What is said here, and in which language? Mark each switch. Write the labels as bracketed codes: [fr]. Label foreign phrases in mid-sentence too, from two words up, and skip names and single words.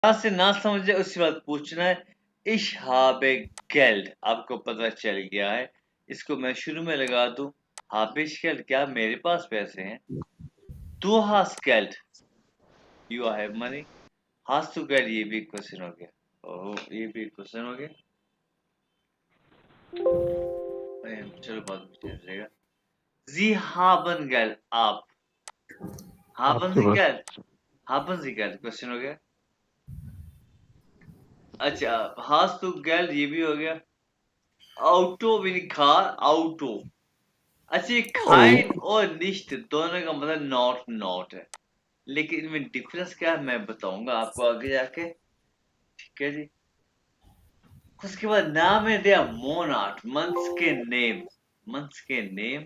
[hi] से ना समझे उसके बाद पूछना है [de] ich habe Geld. [hi] आपको पता चल गया है। इसको मैं शुरू में लगा दूं [de] habe ich Geld, [hi] क्या मेरे पास पैसे हैं। [de] Du hast Geld, [en] you have money। [de] hast du Geld, [hi] ये भी क्वेश्चन हो गया। ओह, ये भी क्वेश्चन हो गया। चलो बाद में चेंज रहेगा। [de] Sie haben Geld, आप। haben [hi] आपके [de] Sie [hi] पास [de] Geld, haben Sie Geld [hi] क्वेश्चन हो गया। अच्छा, [de] hast du Geld [hi] ये भी हो गया। Auto भी लिखा, auto। अच्छा, ये खाइन और निश्त दोनों का मतलब [en] not not [hi] है, लेकिन इनमें डिफरेंस क्या है मैं बताऊंगा आपको आगे जाके। ठीक है जी। उसके बाद नाम है [de] die Monate, [hi] मंथ्स के नेम, मंथ्स के नेम।